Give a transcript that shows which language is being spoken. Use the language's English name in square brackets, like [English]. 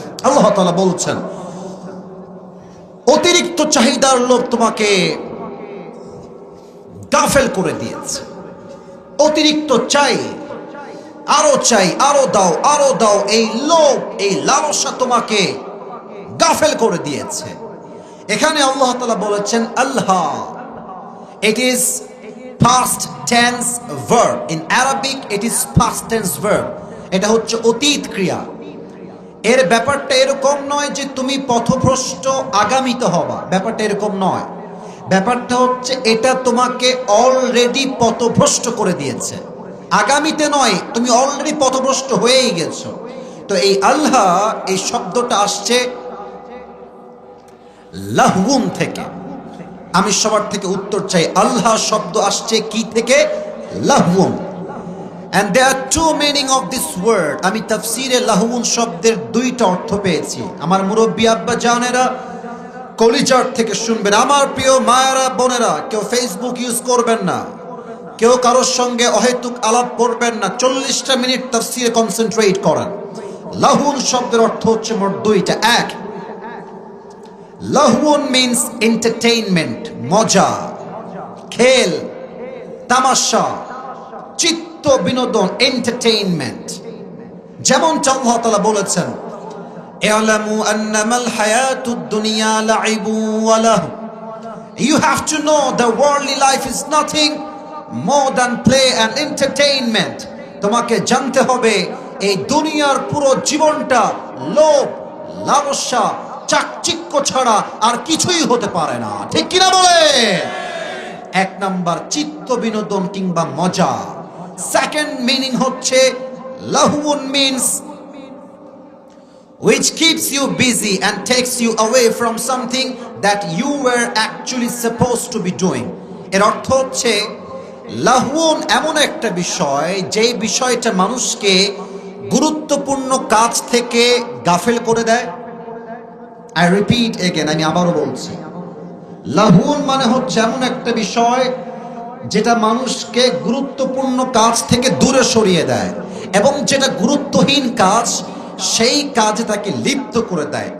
[Bangla] আল্লাহ তাআলা বলছেন অতিরিক্ত চাহিদার লোভ তোমাকে গাফেল করে দিয়েছে। অতিরিক্ত চাই, আরো চাই, আরো দাও, আরো দাও, এই লোভ, এই লালসা তোমাকে গাফেল করে দিয়েছে। এখানে আল্লাহ তাআলা বলেছেন আল্লাহ, [English] it is past tense verb, [Bangla] in Arabic it is past tense verb, এটা হচ্ছে অতীত ক্রিয়া। এর ব্যাপারটা এরকম নয় যে তুমি পথভ্রষ্ট আগামীতে হবা, ব্যাপারটা এরকম নয়। ব্যাপারটা হচ্ছে এটা তোমাকে অলরেডি পথভ্রষ্ট করে দিয়েছে, আগামীতে নয়, তুমি অলরেডি পথভ্রষ্ট হয়েই গেছো। তো এই আল্লাহ, এই শব্দটা আসছে লাহউন থেকে। আমি সবার থেকে উত্তর চাই, আল্লাহ শব্দ আসছে কি থেকে? লাহউন। [English] And there are two meaning of this word. [Bangla] আমি তাফসীরে লাহউন শব্দের 2টা অর্থ পেয়েছি। আমার মুরব্বী আব্বা জানেরা কলিজার থেকে শুনবেন। আমার প্রিয় মায়েরা বোনেরা, কেউ ফেসবুক ইউজ করবেন না, কেউ কারোর সঙ্গে অহেতুক আলাপ করবেন না। 40টা মিনিট তাফসীরে কনসেন্ট্রেট করেন। লাহউন শব্দের অর্থ হচ্ছে মোট 2টা। এক, লাহউন মিন্স এন্টারটেইনমেন্ট, মজা, খেল, তামাশা, চিত্ত বিনোদন, এন্টারটেইনমেন্ট। যেমন আল্লাহ তাআলা বলেছেন [Arabic] ই'লামু আন্নামাল হায়াতুদ দুনিয়া লা'iবু ওয়া লাহু। [English] You have to know the worldly life is nothing more than play and entertainment. [Bangla] তোমাকে জানতে হবে এই দুনিয়ার পুরো জীবনটা লোভ, লালসা, চাকচিক্য ছাড়া আর কিছুই হতে পারে না। ঠিক কিনা বলে? 1 নাম্বার চিত্ত বিনোদন কিংবা মজা। সেকেন্ড মিনিং হচ্ছে লাহউন means [English] which keeps you busy and takes you away from something that you were actually supposed to be doing. [Bangla] এর অর্থ হচ্ছে লাহওন এমন একটা বিষয় যেই বিষয়টা মানুষকে গুরুত্বপূর্ণ কাজ থেকে গাফেল করে দেয়। [English] I repeat again, [Bangla] আমি আবারও বলছি, লাহওন মানে হচ্ছে এমন একটা বিষয় যেটা মানুষকে গুরুত্বপূর্ণ কাজ থেকে দূরে সরিয়ে দেয়, এবং যেটা গুরুত্বহীন কাজ সেই কাজে তাকে লিপ্ত করে দেয়।